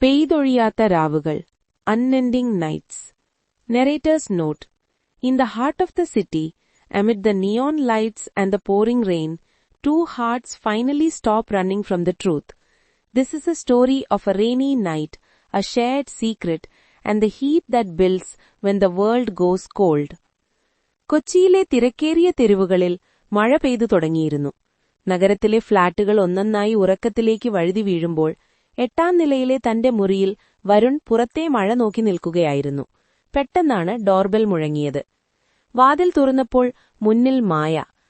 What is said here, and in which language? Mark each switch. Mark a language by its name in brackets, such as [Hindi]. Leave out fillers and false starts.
[Malayalam] പെയ്തൊഴിയാത്ത രാവുകൾ, [English] unending nights. Narrator's note: In the heart of the city, amid the neon lights and the pouring rain, two hearts finally stop running from the truth. This is a story of a rainy night, a shared secret, and the heat that builds when the world goes cold. [Malayalam] കൊച്ചിയിലെ തിരക്കേറിയ തെരുവുകളിൽ മഴ പെയ്തു തുടങ്ങിയിരുന്നു. നഗരത്തിലെ ഫ്ളാറ്റുകൾ ഒന്നൊന്നായി ഉറക്കത്തിലേക്ക് വഴുതി വീഴുമ്പോൾ 8ാം നിലയിലെ തന്റെ മുറിയിൽ വരുൺ പുറത്തെ മഴ നോക്കി നിൽക്കുകയായിരുന്നു. പെട്ടെന്നാണ് ഡോർബെൽ മുഴങ്ങിയത്. വാതിൽ തുറന്നപ്പോൾ മുന്നിൽ മായ.